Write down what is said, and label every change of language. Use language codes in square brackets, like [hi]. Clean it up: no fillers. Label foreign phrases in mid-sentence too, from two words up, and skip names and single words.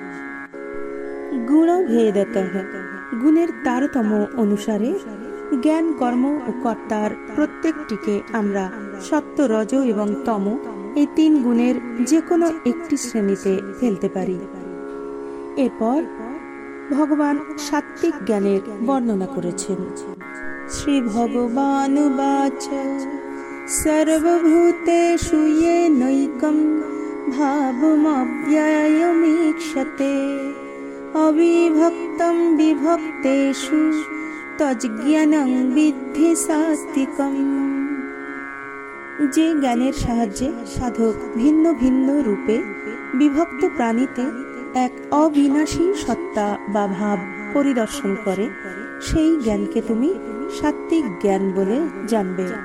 [bn] গুণভেদতঃ গুণের তারতম্য অনুসারে জ্ঞান, কর্ম ও কর্তার প্রত্যেকটিকে আমরা সত্য, রজ এবং তম এই 3 গুণের যে কোনো একটি শ্রেণীতে ফেলতে পারি। এরপর ভগবান সাত্ত্বিক জ্ঞানের বর্ণনা করেছেন। [sa] শ্রী ভগবানুবাচ সর্বভূতেষু येनैकं भावमव्ययमीक्षते अविभक्तं विभक्तेषु तज्ज्ञानं विद्धि सात्विकम्। [bn] যে জ্ঞানের সাহায্যে সাধক ভিন্ন ভিন্ন রূপে বিভক্ত প্রাণীতে এক অবিনাশী সত্তা বা ভাব পরিদর্শন করে, সেই জ্ঞানকে তুমি সাত্ত্বিক জ্ঞান বলে জানবে।